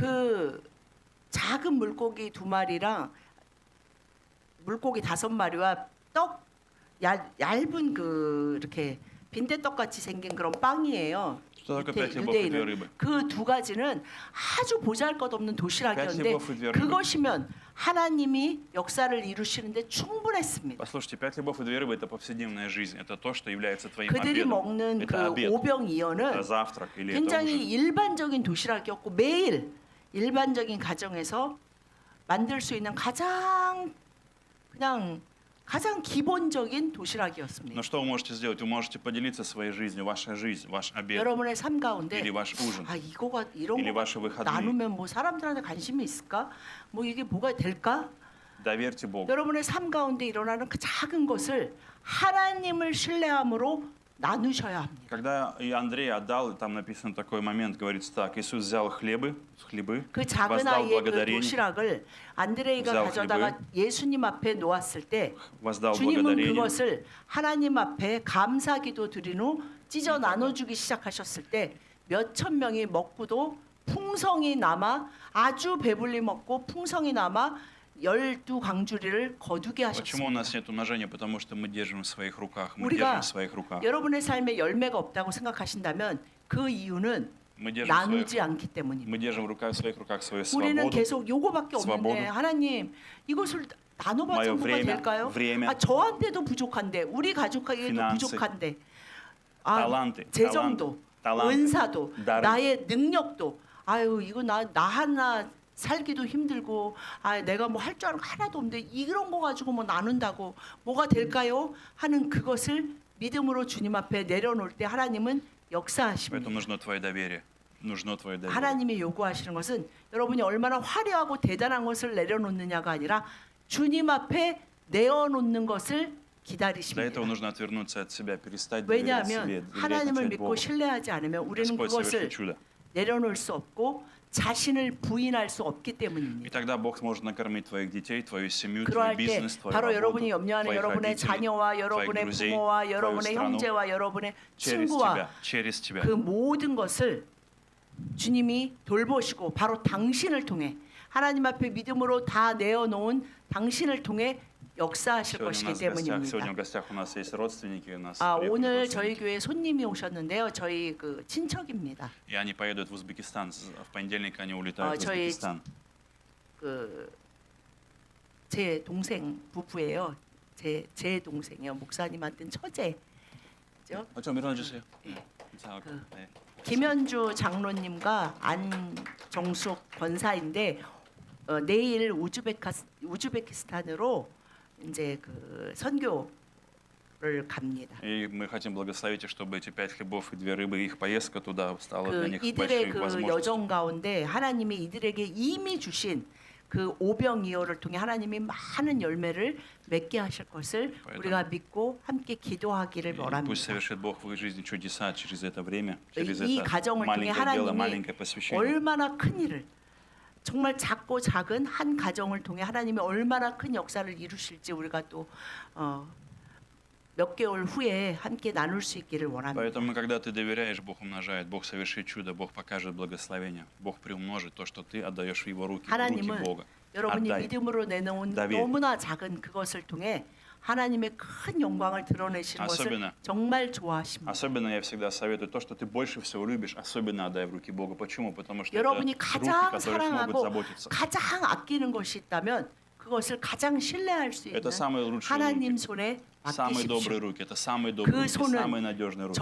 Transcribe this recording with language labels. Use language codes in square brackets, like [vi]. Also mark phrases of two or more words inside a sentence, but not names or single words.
[ko] 그 작은 물고기 2마리랑 물고기 5마리와 떡 얇은 그 이렇게 빈대떡 같이 생긴 그런 빵이에요. [ru] Что такое 5 хлебов и 2 рыбы? [ko] 그 두 가지는 아주 보잘것없는 도시락이었는데 [ru] 5 хлебов и 2 рыбы. [ko] 그것이면 하나님이 역사를 이루시는데 충분했습니다. [ru] Послушайте, 5 хлебов и 2 рыбы – это повседневная жизнь. Это то, что является твоим [ko] 그들이 [ru] обедом. [ko] 먹는 그 [ru] Это обед, это [ko] 오병이어는 [ru] завтрак или это [ko] 굉장히 [ru] ужин. [ko] 일반적인 도시락이었고 매일 일반적인 가정에서 만들 수 있는 가장 기본적인 도시락이었습니다. [ru] Но что вы можете сделать? Вы можете поделиться своей жизнью, ваша жизнь, ваш обед [ko] 여러분의 삶 가운데 [ru] или ваш ужин. [ko] 이거가 이런 [ru] или [ko] 거 [ru] ваши выходные. [ko] 나누면 뭐 사람들한테 관심이 있을까? 뭐 이게 뭐가 될까? [ru] Доверьте Богу. [ko] 여러분의 삶 가운데 일어나는 그 작은 것을 하나님을 신뢰함으로 나누셔야 합니다. [ru] Когда и Андрей отдал, там написан такой момент, говорится так: Иисус взял хлебы, [ko] 그 작은 [ru] воздал [ko] 아이의 그 [ru] благодарение, [ko] 도시락을 안드레이가 [ru] взял [ko] 가져다가 예수님 앞에 놓았을 때 [ru] воздал [ko] 주님은 [ru] благодарение, [ko] 그것을 하나님 앞에 감사기도 드린 후 찢어 나눠주기 시작하셨을 때 몇천 명이 먹고도 풍성이 남아 아주 배불리 먹고 풍성이 남아 12광주리를 거두게 [ru] Почему у [ko] 하셨습니다. [ru] нас нет умножения? Потому что мы держим в своих руках. Мы [ko] 우리가 [ru] держим в своих руках. [ko] 여러분의 삶에 열매가 없다고 생각하신다면 그 이유는 [ru] Мы держим, [ko] 나누지 않기 때문입니다. [ru] мы держим в своих руках свою [ko] 우리는 [ru] свободу. [ko] 계속 요거밖에 없는데 [ru] свободу. [ko] 하나님 이것을 나눠봤자 [ru] Мое [ko] 뭐가 될까요? [ru] время, [ko] 저한테도 부족한데 우리 가족에게도 [ru] finances, [ko] 부족한데 [ru] таланты, [ko] 재정도 [ru] таланты, [ko] 은사도 [ru] дары. [ko] 나의 능력도 이거 나 하나 살기도 힘들고 내가 뭐 할 줄 아는 거 하나도 없는데 이런 거 가지고 뭐 나눈다고 뭐가 될까요? 하는 그것을 믿음으로 주님 앞에 내려놓을 때 하나님은 역사하십니다. [ru] Поэтому нужно твое доверие. Нужно твое доверие. [ko] 하나님이 요구하시는 것은 여러분이 얼마나 화려하고 대단한 것을 내려놓느냐가 아니라 주님 앞에 내어놓는 것을 [ru] Для этого [ko] 기다리십니다. [ru] нужно отвернуться от себя, перестать доверять себе, [ko] 왜냐하면 [ru] доверять [ko] 하나님을 [ru] начать [ko] 믿고 [ru] Богу. [ko] 신뢰하지 않으면 우리는 [ru] Господь [ko] 그것을 [ru] совершит чудо. [ko] 내려놓을 수 없고 자신을 부인할 수 없기 [ru] И [ko] 때문입니다. [ru] тогда Бог сможет накормить твоих детей, твою семью, [ko] 그러할 [ru] твой [ko] 때 [ru] бизнес, твою [ko] 바로 [ru] работу, [ko] 여러분이 염려하는 [ru] твоих [ko] 여러분의 [ru] родителей, [ko] 자녀와 [ru] твоих [ko] 여러분의 [ru] друзей, [ko] 부모와 [ru] твою [ko] 여러분의 [ru] страну, [ko] 형제와 여러분의 [ru] через [ko] 친구와 [ru] тебя, через тебя. [ko] 그 모든 것을 주님이 돌보시고 바로 당신을 통해 하나님 앞에 믿음으로 다 내어놓은 당신을 통해 역사하실 것이기 [ru] Сегодня в [ko] 때문입니다. [ru] гостях у нас есть родственники, у нас [ko] 오늘 [ru] приехали [ko] 저희 [ru] родственники. [ko] 교회 손님이 오셨는데요. 저희 그 친척입니다. [ru] И они поедут в Узбекистан. В понедельник они улетают в [ko] 저희 [ru] Узбекистан. [ko] 제 동생 부부예요. 제 동생이요. 목사님한테는 처제죠. 좀 일어나주세요. 그 김현주 장로님과 안정숙 권사인데 내일 우즈베키스탄으로 이제 그 선교를 갑니다. [ru] И мы хотим благословить, чтобы эти 5 хлебов и 2 рыбы, их поездка туда стала для них [ko] 이들의 [ru] большой [ko] 그 [ru] возможностью. [ko] 여정 가운데 하나님이 이들에게 이미 주신 그 오병이어를 통해 하나님이 많은 열매를 맺게 하실 것을 우리가 믿고 함께 기도하기를 [ru] И пусть [ko] 원합니다. [ru] совершит Бог в их жизни чудеса через это время, через [ko] 이 [ru] это [ko] 가정을 통해 [ru] маленькое дело, [ko] 하나님이 [ru] маленькое посвящение. [ko] 얼마나 큰 일을 정말 작고 작은 한 가정을 통해 하나님이 얼마나 큰 역사를 이루실지 우리가 또 몇 개월 후에 함께 나눌 수 있기를 원합니다. [ru] Поэтому, когда ты доверяешь, Бог умножает, Бог совершит чудо, Бог покажет благословение, Бог приумножит то, что ты отдаешь в Его руки, в руки [ko] 하나님은 [ru] Бога. [ko] 여러분이 [ru] отдай. [ko] 믿음으로 내놓은 [ru] Доверь. [ko] 너무나 작은 그것을 통해 하나님의 큰 영광을 드러내시는 것을 [ru] Особенно. [ko] 정말 좋아하십니다. [ru] Особенно я всегда советую то, что ты больше всего любишь, особенно отдай в руки Бога. Почему? Потому что это [ko] 여러분이 [ru] руки, [ko] 가장 [ru] которые смогут [ko] 사랑하고 [ru] заботиться. [ko] 가장 아끼는 것이 있다면 그것을 가장 신뢰할 수 있는 [ru] Это самые лучшие [ko] 하나님 [ru] руки, [ko] 손에 [ru] самые добрые [ko] 맡기십시오. [ru] руки. Это самые добрые [ko] 그 [ru] руки, самые [ko] 손은 [ru] надежные руки.